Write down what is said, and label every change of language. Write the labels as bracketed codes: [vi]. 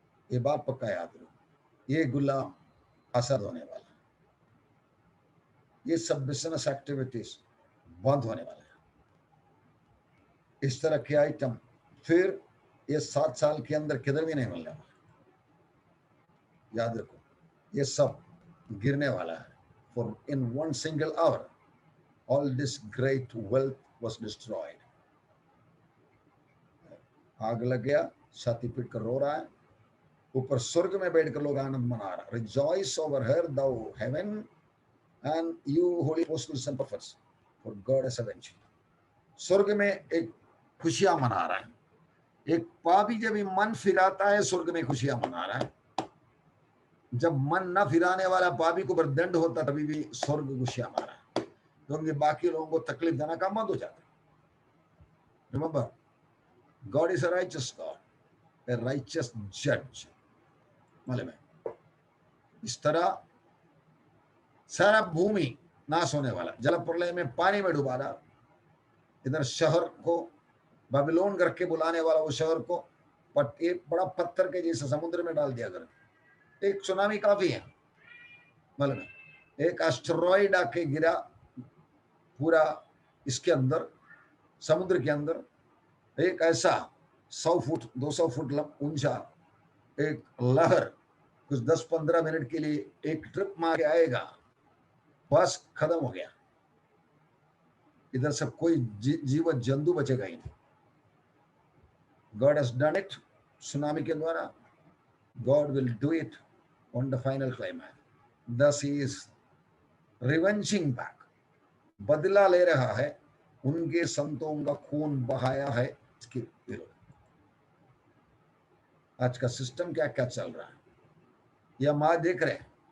[hi] ये बात पक्का याद रखो, ये गुलाम आजाद होने वाला है, ये सब बिजनेस एक्टिविटीज बंद होने वाला है। इस तरह के आइटम फिर ये 7 साल के अंदर किधर भी नहीं मिलने वाला। याद रखो, ये सब गिरने वाला है। [en] For in 1 single hour all this great wealth was destroyed. [hi] आग लग गया, छाती पीट कर रो रहा है, ऊपर स्वर्ग में बैठकर लोग आनंद मना रहा। [en] Rejoice over her, thou heaven, and you holy apostles and prophets, for God has avenged. [hi] स्वर्ग में एक खुशियां मना रहा है। एक पापी जब मन फिराता है, स्वर्ग में खुशियां मना रहा है। जब मन न फिराने वाला पापी को दंड होता, तभी भी स्वर्ग खुशियां मना रहा है, क्योंकि बाकी लोगों को तकलीफ देना काम बंद हो जाता है। [en] Remember, God is a righteous God, a righteous judge. [hi] मालूम है, इस तरह सारा भूमि नाश होने वाला, जल प्रलय में पानी में डुबा रहा। इधर शहर को बाबिलोन करके बुलाने वाला, वो शहर को एक बड़ा पत्थर के जैसे समुद्र में डाल दिया कर। एक सुनामी काफी है। मालूम है, एक एस्टेरॉइड आके गिरा पूरा इसके अंदर, समुद्र के अंदर, एक ऐसा 100 फुट 200 फुट ऊंचा एक लहर कुछ 10-15 मिनट के लिए एक ट्रिप मार के आएगा, बस खत्म हो गया। इधर सब कोई जीव जंतु बचेगा ही नहीं। [en] God has done it [hi] tsunami के द्वारा, [en] God will do it on the final climax. Thus he is revenging back, [hi] बदला ले रहा है, उनके संतों का खून बहाया है इसके विरुद्ध। आज का सिस्टम क्या क्या चल रहा है, ये हम आज देख रहे हैं।